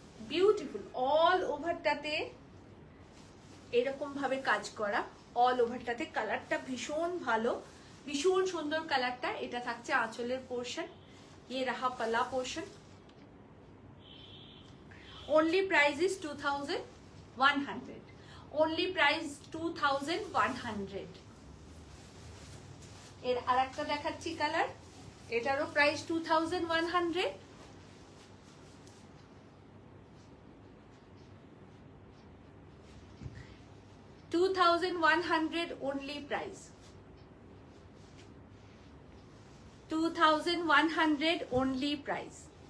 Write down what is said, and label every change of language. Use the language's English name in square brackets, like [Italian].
[Bangla] Beautiful, all ওভারটাতে এরকম ভাবে কাজ করা, অল ওভারটাতে কালারটা ভীষণ ভালো, ভীষণ সুন্দর কালারটা। এটা থাকছে আঁচলের পোর্শন, [Hindi] ये रहा पल्ला portion. [English] Only price is 2100, only price 2100। [Bangla] এর আরেকটা দেখাচ্ছি কালার, এটারও price 2100। [English] $2100 only price, 2100 only price।